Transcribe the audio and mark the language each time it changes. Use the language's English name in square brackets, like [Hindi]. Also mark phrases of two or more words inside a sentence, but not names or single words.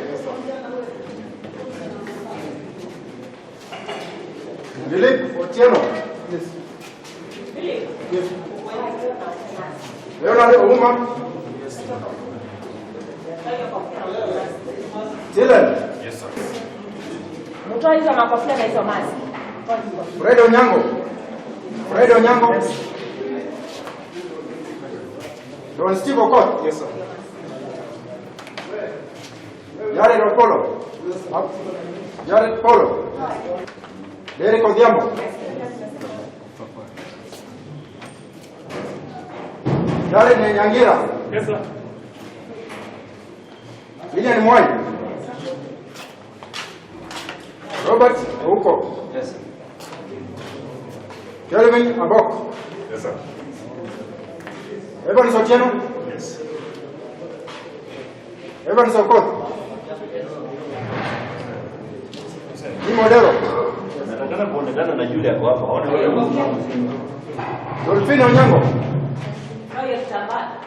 [English] Philip Otieno. Yes. Yes. Leonard Ouma. Yes. Dylan. Yes, sir. [Swahili] Mtoa hizo makofia na hizo maski. [English] Fred Onyango. Yes. Don Steve Okot. Yes, sir. Jared Okolo. Yes. Jared Polo. Derek Odhiambo. Jared Nyangira. Yes, sir. Lilian Mwai. Robert Ouko. Yes, sir. Kelvin Abok. Yes, sir. Evans Otieno. Yes. Evans Okot. Modelo. [Swahili] Nataka kuonekana na Julia kwa hapa. Waone wewe. Dolphine Onyango. Hayo kitambaa.